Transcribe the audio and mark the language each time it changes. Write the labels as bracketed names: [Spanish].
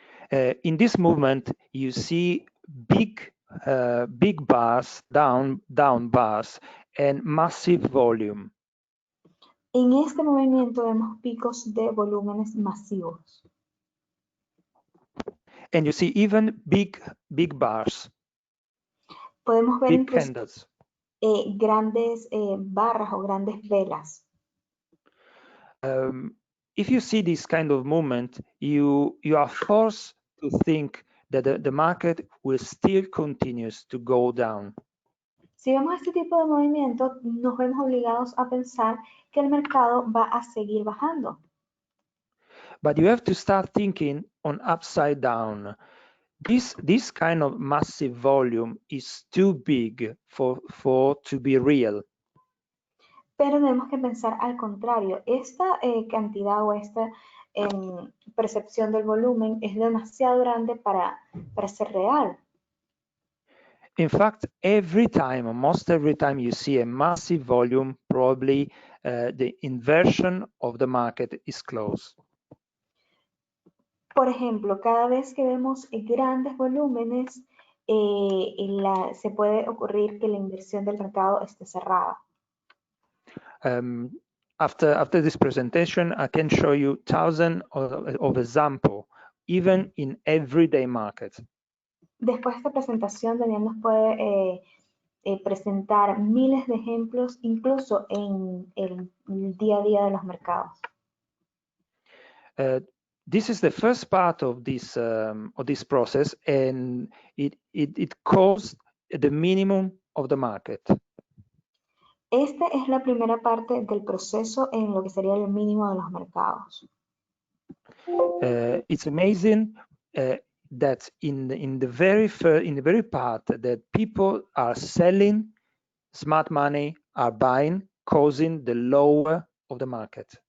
[English] In this movement, you see big bars, down bars, and massive volume. [Spanish] En este movimiento vemos picos de volúmenes masivos. [English] And you see even big bars. [Spanish] Podemos ver [English] big [Spanish] incluso [English] candles. [Spanish] Grandes barras o grandes velas. [English] If you see this kind of movement, you are forced to think that the market will still continues to go down. [Spanish] Si vemos este tipo de movimiento, nos vemos obligados a pensar que el mercado va a seguir bajando. [English] But you have to start thinking on upside down. This kind of massive volume is too big for to be real. [Spanish] Pero tenemos que pensar al contrario. Esta cantidad o esta percepción del volumen es demasiado grande para ser real. [English] In fact, most every time you see a massive volume, probably the inversion of the market is close. [Spanish] Por ejemplo, cada vez que vemos grandes volúmenes, se puede ocurrir que la inversión del mercado esté cerrada. [English] After this presentation, I can show you thousands of examples, even in everyday market. [Spanish] Después de esta presentación, Daniel nos puede presentar miles de ejemplos, incluso en el día a día de los mercados. [English] This is the first part of this process, and it calls the minimum of the market. [Spanish] Esta es la primera parte del proceso en lo que sería el mínimo de los mercados. [English] It's amazing that in the very part that people are selling, smart money are buying, causing the lower of the market.